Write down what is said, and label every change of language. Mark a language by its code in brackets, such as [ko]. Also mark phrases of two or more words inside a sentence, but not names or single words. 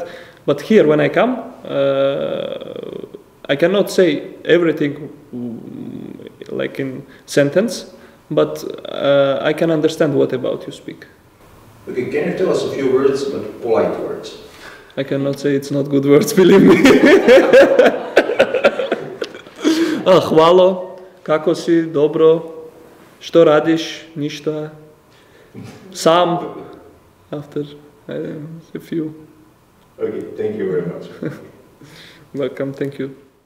[en] But here, when I come, I cannot say everything like in sentence, but I can understand what about you speak. Okay, can you tell us a few words, but polite words? I cannot say it's not good words, believe me. [hr] Hvala, kako si, dobro, što radiš, ništa, sam, [en] after a few. Okay, thank you very much. Welcome, thank you.